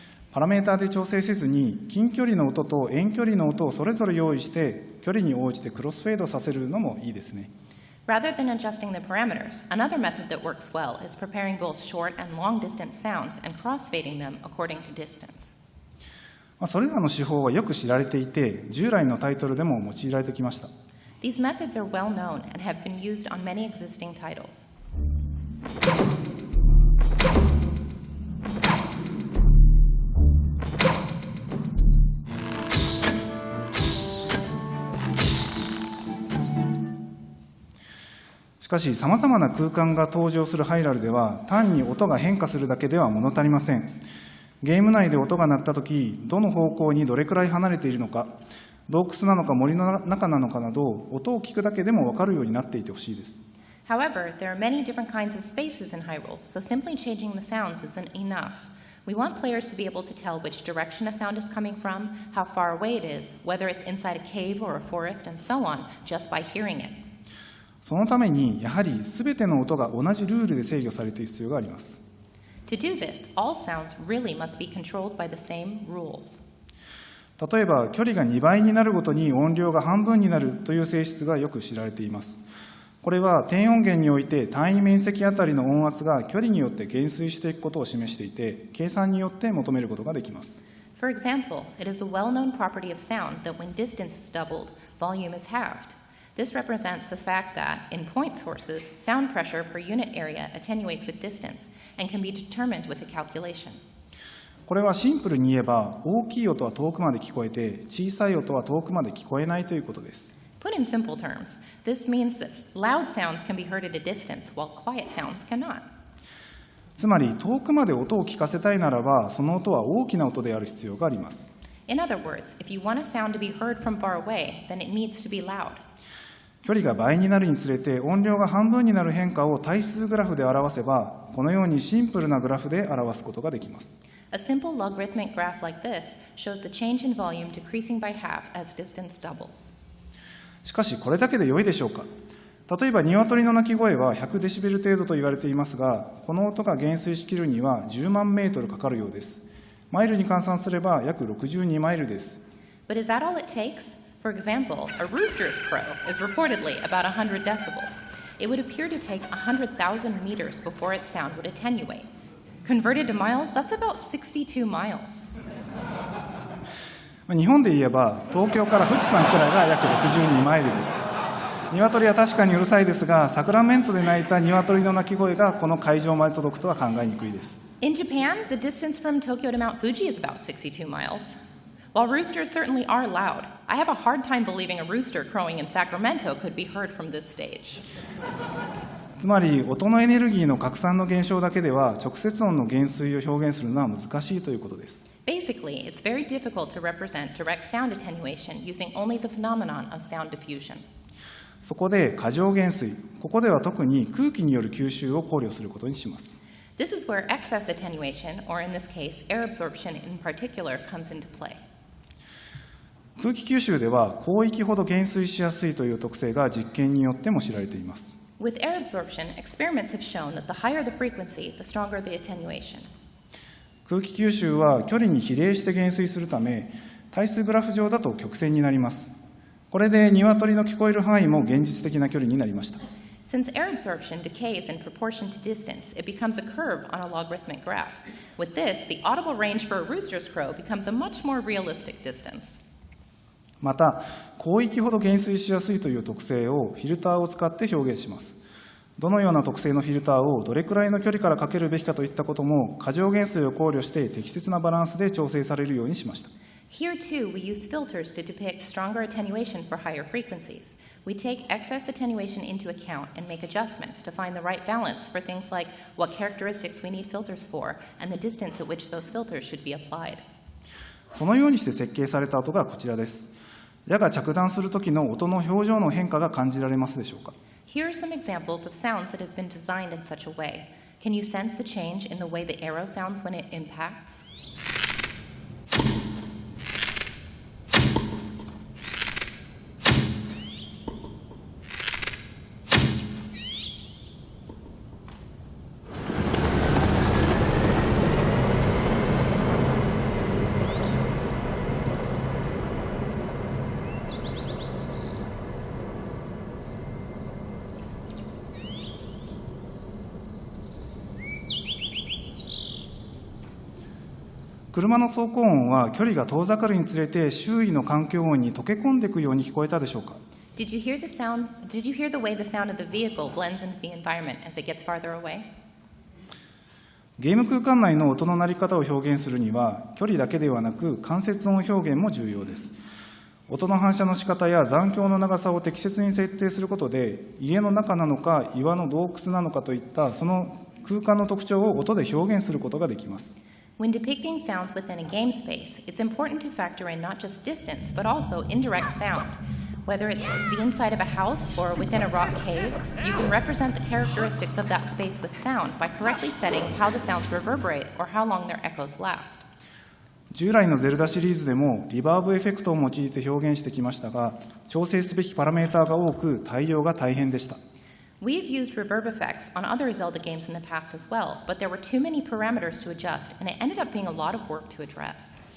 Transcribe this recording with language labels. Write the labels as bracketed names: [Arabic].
[Japanese] パラメータで調整せずに、近距離の音と遠距離の音をそれぞれ用意して、距離に応じてクロスフェードさせるのもいいですね。 [English] Rather than adjusting the parameters, another method that works well is preparing both short and long-distance sounds and crossfading them according to distance. [Japanese] それらの手法はよく知られていて、従来のタイトルでも用いられてきました。 [English] These methods are well known and have been used on many existing titles. [Japanese] しかし、さまざまな空間が登場するハイラルでは、単に音が変化するだけでは物足りません。ゲーム内で音が鳴ったとき、どの方向にどれくらい離れているのか、洞窟なのか森の中なのかなど、音を聞くだけでも分かるようになっていてほしいです。 [English] However, there are many different kinds of spaces in Hyrule, so simply changing the sounds isn't enough. We want players to be able to tell which direction a sound is coming from, how far away it is, whether it's inside a cave or a forest, and so on, just by hearing it. [Japanese] そのために、やはりすべての音が同じルールで制御されている必要があります。 [English] To do this, all sounds really must be controlled by the same rules. [Japanese] 例えば、距離が2倍になるごとに音量が半分になるという性質がよく知られています。これは低音源において単位面積あたりの音圧が距離によって減衰していくことを示していて、計算によって求めることができます。 [English] For example, it is a well-known property of sound that when distance is doubled, volume is halved. This represents the fact that, in point sources, sound pressure per unit area attenuates with distance and can be determined with a calculation. [Japanese] これはシンプルに言えば、大きい音は遠くまで聞こえて、小さい音は遠くまで聞こえないということです。 [English] Put in simple terms, this means that loud sounds can be heard at a distance, while quiet sounds cannot. [Japanese] つまり遠くまで音を聞かせたいならば、その音は大きな音である必要があります。 [English] In other words, if you want a sound to be heard from far away, then it needs to be loud. [Japanese] 距離が倍になるにつれて音量が半分になる変化を対数グラフで表せば、このようにシンプルなグラフで表すことができます。 [English] A simple logarithmic graph like this shows the change in volume decreasing by half as distance doubles. [Japanese] しかしこれだけで良いでしょうか。例えば鶏の鳴き声は100デシベル程度と言われていますが、この音が減衰しきるには10万メートルかかるようです。マイルに換算すれば約62マイルです。 [English] But is that all it takes? For example, a rooster's crow is reportedly about 100 decibels. It would appear to take 100,000 meters before its sound would attenuate. Converted to miles, that's about 62 miles. [Japanese] 日本で言えば東京から富士山くらいが約62マイルです。鶏は確かにうるさいですが、サクラメントで鳴いた鶏の鳴き声がこの会場まで届くとは考えにくいです。 [English] In Japan, the distance from Tokyo to Mount Fuji is about 62 miles. While roosters certainly are loud, I have a hard time believing a rooster crowing in Sacramento could be heard from this stage. [Japanese] つまり音のエネルギーの拡散の現象だけでは直接音の減衰を表現するのは難しいということです。 [English] Basically, it's very difficult to represent direct sound attenuation using only the phenomenon of sound diffusion. [Japanese] そこで過剰減衰、ここでは特に空気による吸収を考慮することにします。 [English] This is where excess attenuation, or in this case, air absorption in particular, comes into play. [Japanese] 空気吸収では広域ほど減衰しやすいという特性が実験によっても知られています。 [English] With air absorption, experiments have shown that the higher the frequency, the stronger the attenuation. [Japanese] 空気吸収は距離に比例して減衰するため、対数グラフ上だと曲線になります。これで鶏の聞こえる範囲も現実的な距離になりました。 [English] Since air absorption decays in proportion to distance, it becomes a curve on a logarithmic graph. With this, the audible range for a rooster's crow becomes a much more realistic distance. [Japanese] また、広域ほど減衰しやすいという特性をフィルターを使って表現します。どのような特性のフィルターをどれくらいの距離からかけるべきかといったことも、過剰減衰を考慮して適切なバランスで調整されるようにしました。 [English] Here too, we use filters to depict stronger attenuation for higher frequencies. We take excess attenuation into account and make adjustments to find the right balance for things like what characteristics we need filters for and the distance at which those filters should be applied. [Japanese] そのようにして設計された音がこちらです。矢が着弾するときの音の表情の変化が感じられますでしょうか。 [English] Here are some examples of sounds that have been designed in such a way. Can you sense the change in the way the arrow sounds when it impacts? [Japanese] 車の走行音は距離が遠ざかるにつれて周囲の環境音に溶け込んでいくように聞こえたでしょうか。 [English] Did you hear the way the sound of the vehicle blends into the environment as it gets farther away? [Japanese] ゲーム空間内の音の鳴り方を表現するには、距離だけではなく間接音表現も重要です。音の反射の仕方や残響の長さを適切に設定することで、家の中なのか岩の洞窟なのかといったその空間の特徴を音で表現することができます。 [English] When depicting sounds within a game space, it's important to factor in not just distance, but also indirect sound. Whether it's the inside of a house or within a rock cave, you can represent the characteristics of that space with sound by correctly setting how the sounds reverberate or how long their echoes last. [Japanese] 従来のゼルダシリーズでもリバーブエフェクトを用いて表現してきましたが、調整すべきパラメータが多く対応が大変でした。 [English] We've used reverb effects on other Zelda games in the past as well, but there were too many parameters to adjust, and it ended up being a lot of work to address.